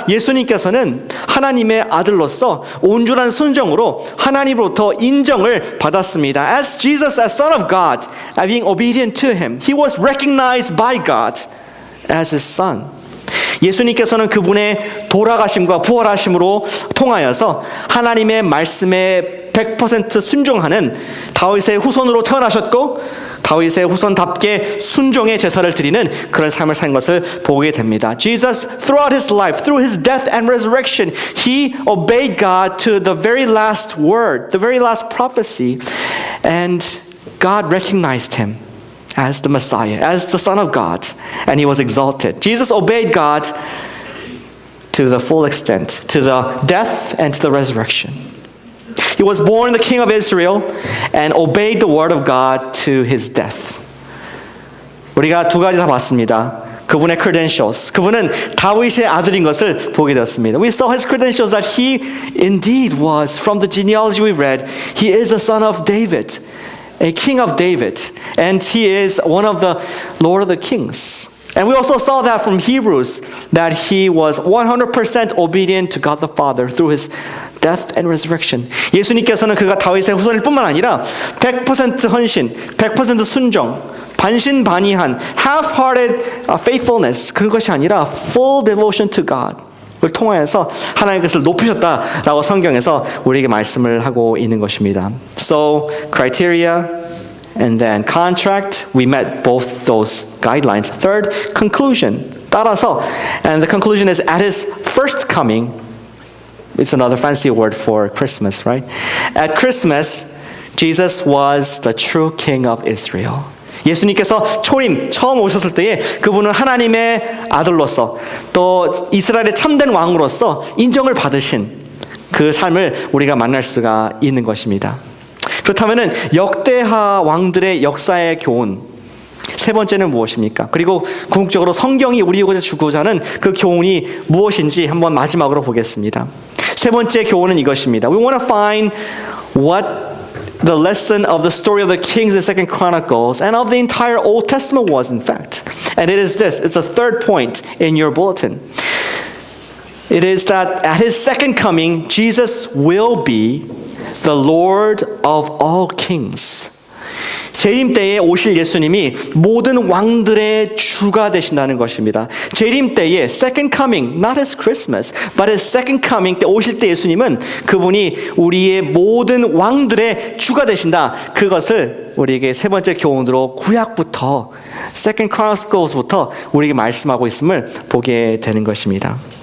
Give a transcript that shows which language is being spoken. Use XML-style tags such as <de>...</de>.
<ko>예수님께서는 하나님의 아들로서 온전한 순종으로 하나님으로부터 인정을 받았습니다.</ko> <en>As Jesus, as Son of God, being obedient to Him, He was recognized by God as His Son.</en> <ko>예수님께서는 그분의 돌아가심과 부활하심으로 통하여서 하나님의 말씀에 100% 순종하는 다윗의 후손으로 태어나셨고 다윗의 후손답게 순종의 제사를 드리는 그런 삶을 산 것을 보게 됩니다.</ko> <en>Jesus, throughout his life, through his death and resurrection, he obeyed God to the very last word, the very last prophecy, and God recognized him as the Messiah, as the Son of God, and he was exalted. Jesus obeyed God to the full extent, to the death and to the resurrection. He was born the King of Israel and obeyed the word of God to his death.</en> <ko>우리가 두 가지 다 봤습니다. 그분의 credentials, 그분은 다윗의 아들인 것을 보게 되었습니다.</ko> <en>We saw his credentials that he indeed was, from the genealogy we read, he is a son of David, a king of David, and he is one of the Lord of the Kings. And we also saw that from Hebrews, that he was 100% obedient to God the Father through his death and resurrection.</en> <ko>예수님께서는 그가 다윗의 후손일 뿐만 아니라 100% 헌신, 100% 순종, 반신반의한</ko> <en>half-hearted faithfulness,</en> <ko>그런 것이 아니라</ko> <en>full devotion to God.</en> <ko>을 통하여서 하나님의 것을 높이셨다라고 성경에서 우리에게 말씀을 하고 있는 것입니다.</ko> <en>So criteria and then contract, we met both those guidelines. Third, conclusion.</en> <ko>따라서,</ko> <en>and the conclusion is at his first coming. It's another fancy word for Christmas, right? At Christmas, Jesus was the true King of Israel.</en> <ko>예수님께서 초림 처음 오셨을 때에 그분은 하나님의 아들로서 또 이스라엘의 참된 왕으로서 인정을 받으신 그 삶을 우리가 만날 수가 있는 것입니다. 그렇다면은 역대하 왕들의 역사의 교훈 세 번째는 무엇입니까? 그리고 궁극적으로 성경이 우리에게 주고자 하는 그 교훈이 무엇인지 한번 마지막으로 보겠습니다. 세 번째 교훈은 이것입니다.</ko> <en>We want to find what the lesson of the story of the kings in 2 Chronicles and of the entire Old Testament was, in fact. And it is this. It's a third point in your bulletin. It is that at his second coming, Jesus will be the Lord of all kings.</en> <ko>재림 때에 오실 예수님이 모든 왕들의 주가 되신다는 것입니다. 재림 때에</ko> <en>second coming, not his Christmas, but his second coming</en> <ko>때 오실 때 예수님은 그분이 우리의 모든 왕들의 주가 되신다. 그것을 우리에게 세 번째 교훈으로 구약부터 Second Chronicles부터 우리에게 말씀하고 있음을 보게 되는 것입니다.</ko>